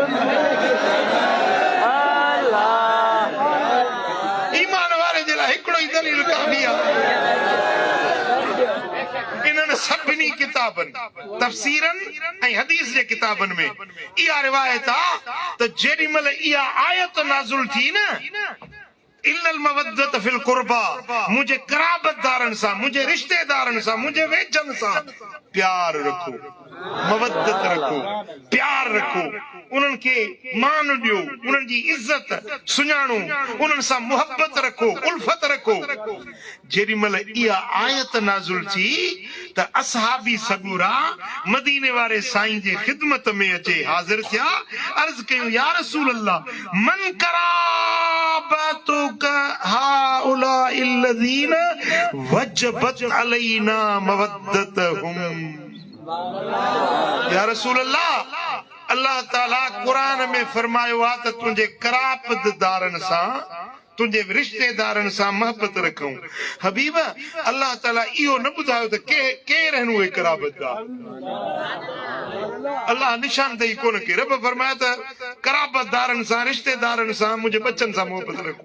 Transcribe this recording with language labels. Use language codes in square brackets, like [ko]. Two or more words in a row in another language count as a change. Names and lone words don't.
[sd] ईमान वारे जे लाइ हिकिड़ो ई दलील काफ़ी आहे। इन्हनि सभिनी किताबनि तफ़सीरनि ऐं हदीस जे किताबनि में इहा रिवायत आहे त जेॾी महिल इहा आयत नाज़ुल थी न, [ar] إلا المودة في القربى, [sd] मुंहिंजे कराबतदारनि सां, मुंहिंजे रिश्तेदारनि सां, मुंहिंजे वेझनि सां प्यार रखो, मवद्दत रखो, प्यार रखो, उन्हनि खे मान ॾियो, उन्हनि जी इज़त सुञाणो, उन्हनि सां मुहबत रखो, उल्फत रखो। जेॾी महिल इहा आयत नाज़ुल थी त असहाबी सगूरा मदीने वारे साईं जे ख़िदमत में अचे हाज़िर थिया, अर्ज़ कयूं या रसूल अल्लाह [ar] من قرابتك هؤلاء الذين وجبت علينا مودتهم. [sd] या रसूल अल्लाह ताला कुरान में फरमायो आ त तुझे करापतदारन सां तुझे रिश्तेदारन सां मोहब्बत रखूं। हबीब अल्लाह ताला इहो न ॿुधायो त केर आहिनि उहे करापतदार। अल्लाह निशानदेही कोन कई। रब फरमाया त करापतदारन सां रिश्तेदारन सां मुंहिंजे बच्चन सां मोहब्बत रखूं।